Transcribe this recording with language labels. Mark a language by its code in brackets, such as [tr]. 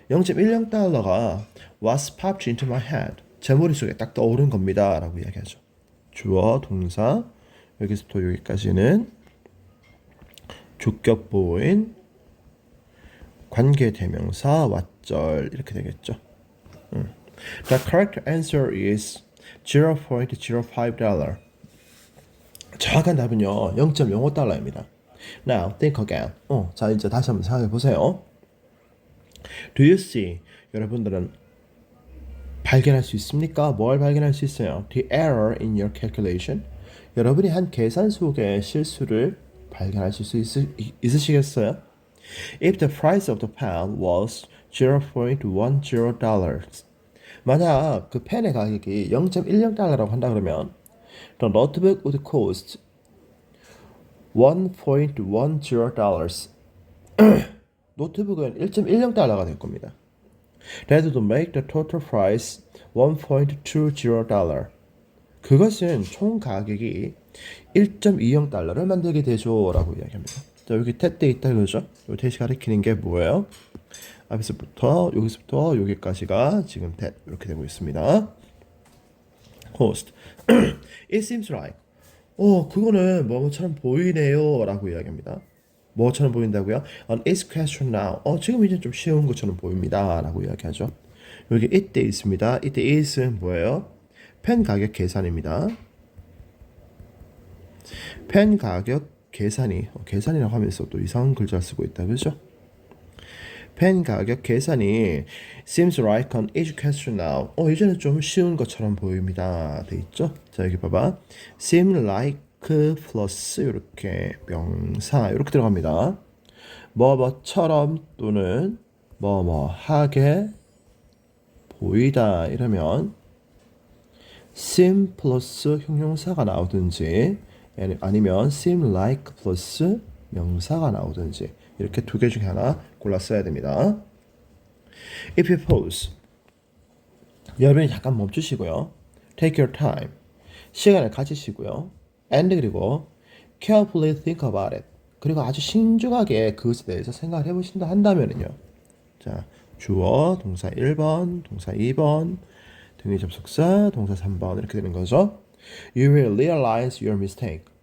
[en] 0.10달러가 was popped into my head. [ko] 제 머릿속에 딱 떠오른 겁니다. 라고 이야기하죠. 주어, 동사, 여기서부터 여기까지는 주격 보호인, 관계 대명사, 왓절 이렇게 되겠죠. [en] The correct answer is $0.05. [ko] 정확한 답은요, 0.05달러입니다. [en] Now, think again. [ko] 자, 이제 다시 한번 생각해 보세요. [en] Do you see? [ko] 여러분들은 발견할 수 있습니까? 뭘 발견할 수 있어요? [en] The error in your calculation. [ko] 여러분이 한 계산 속의 실수를 발견할 수 있으시겠어요? [en] If the price of the pen was $0.10, [ko] 만약 그 펜의 가격이 0.10달러라고 한다 그러면 [en] the notebook would cost $1.10. [ko] 노트북은 1.10달러가 될 겁니다. [en] That would make the total price $1.20. [ko] 그것은 총 가격이 1.20달러를 만들게 되죠 라고 이야기합니다. 자, 여기 that돼 있다 그러죠? 이 that이 가리키는 게 뭐예요? 여기서부터 여기까지가 지금 that 이렇게 되고 있습니다. [en] Host. It seems like. [ko] 그거는 뭐처럼 보이네요 라고 이야기합니다. 뭐처럼 보인다고요? [en] An easy question now. [ko] 지금 이제 좀 쉬운 것처럼 보입니다 라고 이야기하죠. 여기 it돼 있습니다. it is는 뭐예요? 펜 가격 계산입니다. 펜 가격 계산이 계산이라고 하면서 또 이상한 글자 쓰고 있다 그죠? 펜 가격 계산이 [en] seems like an easy question now. [ko] 이제는 좀 쉬운 것처럼 보입니다. 돼 있죠? 자, 여기 봐봐. [en] seem like [ko] 플러스 이렇게 명사 이렇게 들어갑니다. 뭐뭐처럼 또는 뭐뭐하게 보이다 이러면 seem 플러스 형용사가 나오든지 아니면 [en] seem like [ko] 플러스 명사가 나오든지 이렇게 두 개 중에 하나 골라 써야 됩니다. [en] If you pause, [ko] 여러분이 잠깐 멈추시고요. [en] Take your time, [ko] 시간을 가지시고요. [en] And 그리고 carefully think about it. [ko] 그리고 아주 신중하게 그것에 대해서 생각을 해보신다 한다면은요. 자, 주어, 동사 1번, 동사 2번, 등위 접속사, 동사 3번 이렇게 되는 거죠. [en] You will realize your mistake.